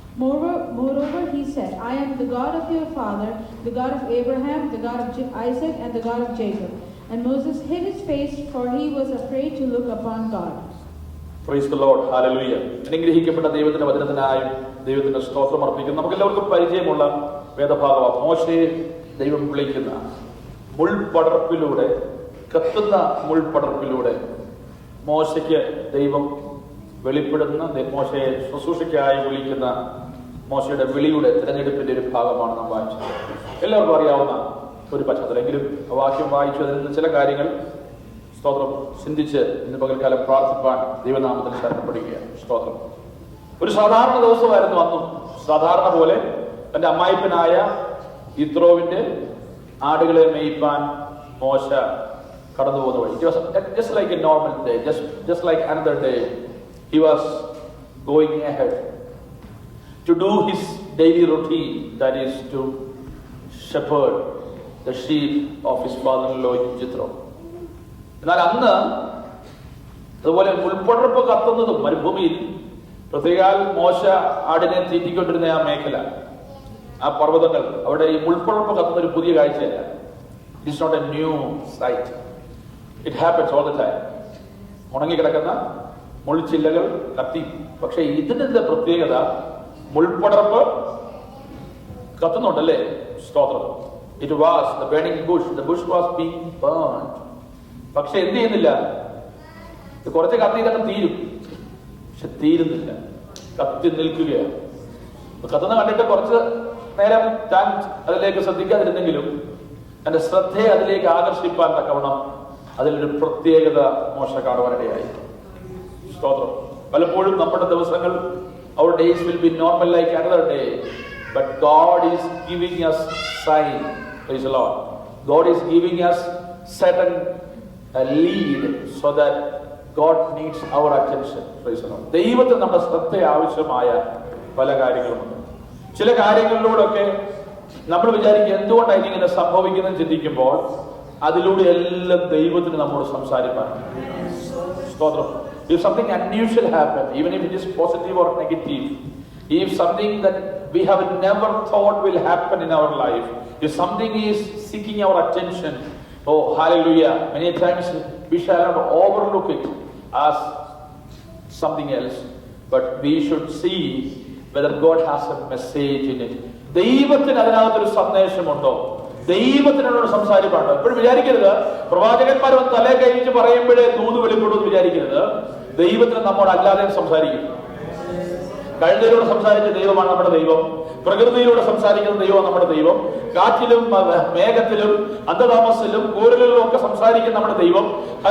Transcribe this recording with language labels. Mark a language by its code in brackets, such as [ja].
[en] Moreover, he said, I am the God of your father, the God of Abraham, the God of Isaac, and the God of Jacob. And Moses hid his face, for he was afraid to look upon God. Praise the Lord. Hallelujah. [ml] അനുഗ്രഹിക്കപ്പെട്ട ദൈവത്തിന്റെ വചനത്തിനായി ദൈവത്തിന്റെ സ്തോത്രം അർപ്പിക്കുന്നു. നമുക്കെല്ലാവർക്കും പരിചയമുള്ള വേദഭാഗമാണ്. മോശയെ ദൈവം വിളിക്കുന്ന മുൾപടർപ്പിലൂടെ, കത്തുന്ന മുൾപടർപ്പിലൂടെ മോശയ്ക്ക് ദൈവം വെളിപ്പെടുന്ന, മോശയെ ശുശ്രൂഷയ്ക്കായി വിളിക്കുന്ന മോശയുടെ വിളിയുടെ തിരഞ്ഞെടുപ്പിന്റെ ഒരു ഭാഗമാണ് നാം വായിച്ചത്. എല്ലാവർക്കും അറിയാവുന്ന ഒരു പശ്ചാത്തലമെങ്കിലും ആ വാക്യം വായിച്ചു അതിൽ നിന്ന് ചില കാര്യങ്ങൾ സ്തോത്രം ചിന്തിച്ച് ഇന്ന് പകൽക്കാലം പ്രാർത്ഥിപ്പാൻ ദൈവനാമത്തിൽ ശരണപ്പെടുകയാണ്. സ്തോത്രം. ഒരു സാധാരണ ദിവസമായിരുന്നു അന്നും. സാധാരണ പോലെ തന്റെ അമ്മായിപ്പനായ യിത്രോവിന്റെ ആടുകളെ മേയ്പ്പാൻ മോശ കടന്നു പോകുന്ന വഴി. [en] Just like a normal day, just like another day, he was going ahead to do his daily routine, that is to shepherd the sheep of his father-in-law Jethro. [ml] എന്നാൽ അന്ന് അതുപോലെ മുൾപടർപ്പ് കത്തുന്നതും മരുഭൂമിയിൽ പ്രത്യേകാൽ മോശ ആടിനെ തീറ്റിക്കൊണ്ടിരുന്ന ആ മേഖല, ആ പർവ്വതങ്ങൾ, അവിടെ ഈ മുൾപടർപ്പ് കത്തുന്ന ഒരു പുതിയ കാഴ്ചയല്ല. [en] It is not a new sight. It happens all the time. [ml] ഉണങ്ങിക്കിടക്കുന്ന മുൾച്ചില്ലകൾ കത്തി. പക്ഷെ ഇതിന്റെ പ്രത്യേകത മുൾപടർപ്പ് കത്തുന്നുണ്ടല്ലേ. സ്തോത്രം. [en] It was the burning bush. The bush was being burned. [ml] പക്ഷെ എന്ത് ചെയ്യുന്നില്ല, കുറച്ച് കത്തി ഇതൊക്കെ തീരും, പക്ഷെ തീരുന്നില്ല, കത്തി നിൽക്കുകയാണ്. കത്തുന്ന കണ്ടിട്ട് കുറച്ച് നേരം താൻ അതിലേക്ക് ശ്രദ്ധിക്കാതിരുന്നെങ്കിലും തന്റെ ശ്രദ്ധയെ അതിലേക്ക് ആകർഷിപ്പാൻ തക്കവണ്ണം അതിലൊരു പ്രത്യേകത മോശ കാണുവാനിടയായി. സ്തോത്രം. പലപ്പോഴും നമ്മുടെ ദിവസങ്ങൾ, [en] our days will be normal like another day, but God is giving us sign. Praise the Lord. God is giving us certain lead so that God needs our attention. Praise the Lord. [ml] ദൈവത്തിന് നമ്മുടെ ശ്രദ്ധ ആവശ്യമായ പല കാര്യങ്ങളുമുണ്ട്. ചില കാര്യങ്ങളിലൂടെയൊക്കെ നമ്മൾ വിചാരിക്കുക എന്തുകൊണ്ടാണ് ഇങ്ങനെ സംഭവിക്കുന്നത് ചിന്തിക്കുമ്പോൾ അതിലൂടെ എല്ലാം ദൈവത്തിന് നമ്മോട് സംസാരിക്കാൻ. സ്തോത്രം. [en] If something unusual happens, even if it is positive or negative, if something that we have never thought will happen in our life, if something is seeking our attention, oh hallelujah, many times we shall not overlook it as something else, but we should see whether God has a message in it. [ml] ദൈവത്തിന് അതിനകത്തൊരു സന്ദേശമുണ്ടോ, ദൈവത്തിനോട് സംസാരിപ്പാണ്. എപ്പോഴും വിചാരിക്കരുത് പ്രവാചകന്മാർ വന്ന് തലേ കഴിച്ച് പറയുമ്പോഴേ ദൂത് വെളിപ്പെടുമെന്ന് വിചാരിക്കരുത്. ദൈവത്തിന് നമ്മോട് അല്ലാതെ സംസാരിക്കും. കഴുതയിലൂടെ സംസാരിച്ച ദൈവമാണ് നമ്മുടെ ദൈവം. പ്രകൃതിയിലൂടെ സംസാരിക്കുന്ന ദൈവമാണ് നമ്മുടെ ദൈവം. കാറ്റിലും മേഘത്തിലും അന്ധതാമസിലും കൂരലിലും ഒക്കെ സംസാരിക്കുന്ന നമ്മുടെ ദൈവം.